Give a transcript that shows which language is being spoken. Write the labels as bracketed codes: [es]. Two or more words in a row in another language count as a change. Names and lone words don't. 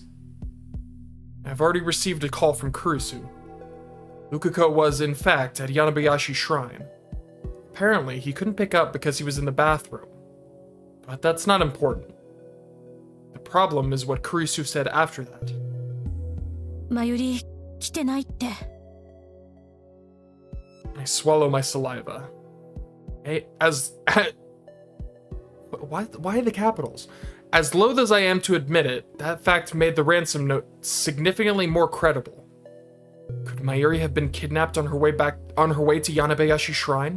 [en] I've already received a call from Kurisu. Ukiko was, in fact, at Yanabayashi Shrine. Apparently, he couldn't pick up because he was in the bathroom. But that's not important. The problem is what Kurisu said after that. [ja] 真由里来てないって。 [en] I swallow my saliva. Why the capitals? As loath as I am to admit it, that fact made the ransom note significantly more credible. Could Mayuri have been kidnapped on her way to Yanabayashi Shrine?